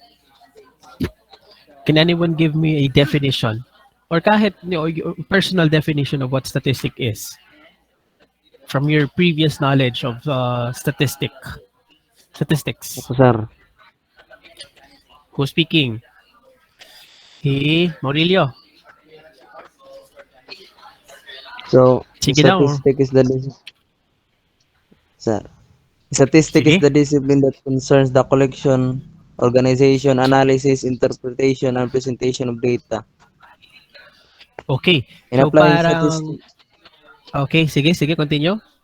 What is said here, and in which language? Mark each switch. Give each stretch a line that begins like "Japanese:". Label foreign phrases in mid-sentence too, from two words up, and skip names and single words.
English: Can anyone give me a definition?
Filipino: Or kahit
English: your personal definition of what statistic is from your previous knowledge of statistics.
Filipino: Ako, sir.
English: Who's speaking? He, Maurilio. So,
Filipino: Sige daw.
English: statistic is the sir. Statistic is Sige. the discipline that concerns the collection, organization, analysis, interpretation, and presentation of data. Okay. In So applying parang, statistic, okay, sige, continue.